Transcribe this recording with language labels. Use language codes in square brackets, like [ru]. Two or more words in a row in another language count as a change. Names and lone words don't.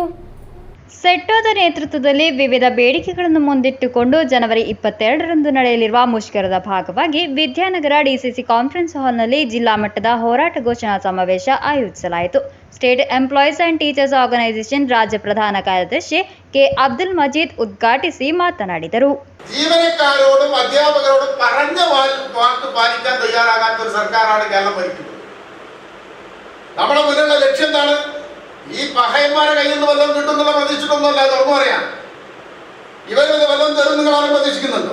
[kn] ಸೆಟ್ಟೋದ ನೇತೃತ್ವದಲ್ಲಿ ವಿವಿಧ ಬೇಡಿಕೆಗಳನ್ನು ಮುಂದಿಟ್ಟುಕೊಂಡು ಜನವರಿ 22ರಂದು ನಡೆಯಲಿರುವ ಮುಷ್ಕರದ ಭಾಗವಾಗಿ ವಿದ್ಯಾನಗರ ಡಿಸಿಸಿ ಕಾನ್ಫರೆನ್ಸ್ ಹಾಲ್ನಲ್ಲಿ ಜಿಲ್ಲಾ ಮಟ್ಟದ ಹೋರಾಟ ಘೋಷಣಾ ಸಮಾವೇಶ ಆಯೋಜಿಸಲಾಯಿತು. ಸ್ಟೇಟ್ ಎಂಪ್ಲಾಯೀಸ್ ಅಂಡ್ ಟೀಚರ್ಸ್ ಆರ್ಗನೈಸೇಷನ್ ರಾಜ್ಯ ಪ್ರಧಾನ ಕಾರ್ಯದರ್ಶಿ ಕೆ ಅಬ್ದುಲ್ ಮಜೀದ್ ಉದ್ಘಾಟಿಸಿ ಮಾತನಾಡಿದರು. [ml] ജീവനക്കാരോടും അധ്യാപകരോടും പറഞ്ഞ വാക്ക് പാലിക്കാൻ തയ്യാറാകാത്ത ഒരു സർക്കാരാണ് കേരളം ഭരിക്കുന്നത്. നമ്മുടെ മുന്നിലുള്ള ലക്ഷ്യം എന്താണ്? ഈ പഹയന്മാരെ കയ്യിൽ നിന്ന് വല്ലതും കിട്ടുന്നുള്ള പ്രതീക്ഷിച്ചിട്ടൊന്നുമല്ല, തുറന്നു പറയാം. ഇവരിത് വല്ലതും തരും നിങ്ങളാരും പ്രതീക്ഷിക്കുന്നുണ്ടോ?